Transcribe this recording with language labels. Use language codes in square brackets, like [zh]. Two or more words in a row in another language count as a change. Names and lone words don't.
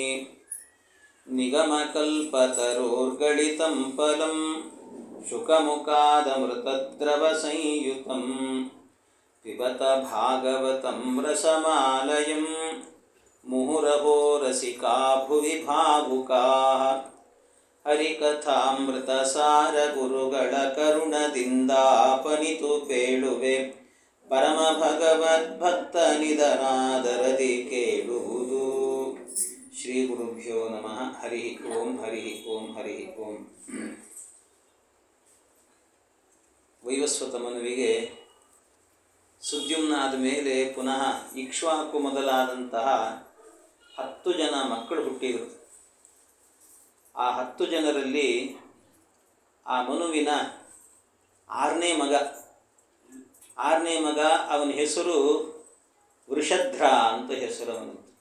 [sa] निगमकल्पतरोर्गलितं फलं शुकमुखादमृतद्रवसंयुतं पिबत भागवतं रसमालयं मुहुरहो रसिका भुवि भावुकाः [kn] हरिकथामृतसार गुरुಗಳ ಕರುಣದಿಂದಾಪನಿತು ಪೇಳುವೆ ಪರಮ ಭಗವದ್ಭಕ್ತ ನಿಧನಾದರದಿ ಕೇಳುವುದು. [sa] ಶ್ರೀ ಗುರುಭ್ಯೋ ನಮಃ. ಹರಿ ಓಂ ಹರಿ ಓಂ ಹರಿ ಓಂ. [kn] ವೈವಸ್ವತ ಮನುವಿಗೆ ಸುದ್ಯುಮ್ನ ಆದ ಮೇಲೆ ಪುನಃ ಇಕ್ಷ್ವಾಕು ಮೊದಲಾದಂತಹ 10 ಜನ ಮಕ್ಕಳು ಹುಟ್ಟಿದರು. ಆ 10 ಜನರಲ್ಲಿ ಆ ಮನುವಿನ 6ನೇ ಮಗ ಅವನ ಹೆಸರು ವೃಷಧ್ರ ಅಂತ ಹೆಸರು ಅವನದ್ದು.